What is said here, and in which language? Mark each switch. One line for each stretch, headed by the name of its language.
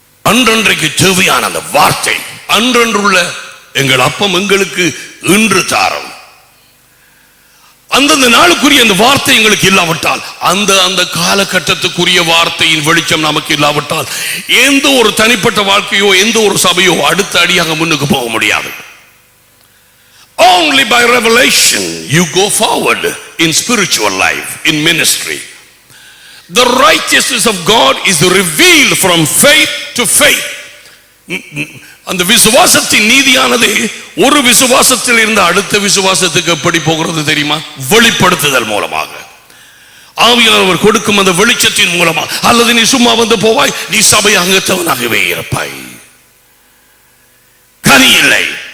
Tamil: அன்றன்றைக்கு தேவையான அந்த வார்த்தை, அன்றன்றுள்ள எங்கள் அப்பம் எங்களுக்கு இன்று தாரம், அந்தந்த நாளுக்குரிய அந்த வார்த்தை எங்களுக்கு இல்லாவிட்டால், அந்த காலகட்டத்துக்குரிய வார்த்தையின் வெளிச்சம் நமக்கு இல்லாவிட்டால் எந்த ஒரு தனிப்பட்ட வாழ்க்கையோ எந்த ஒரு சபையோ அடுத்த அடியாக முன்னுக்கு போக முடியாது.
English: Only by revelation you go forward in spiritual life, in ministry. The righteousness of God is revealed from faith to faith.
Tamil: அந்த விசுவாசத்தின் நீதியானது ஒரு விசுவாசத்தில் இருந்து அடுத்த விசுவாசத்துக்கு எப்படி போகிறது தெரியுமா? வெளிப்படுத்துதல் மூலமாக, ஆவியானவர் கொடுக்கும் அந்த வெளிச்சத்தின் மூலமா. அல்லது நீ சும்மா வந்து போவாய், நீ சபை அங்கத்தவனாகவே இருப்பாய், கனி இல்லை.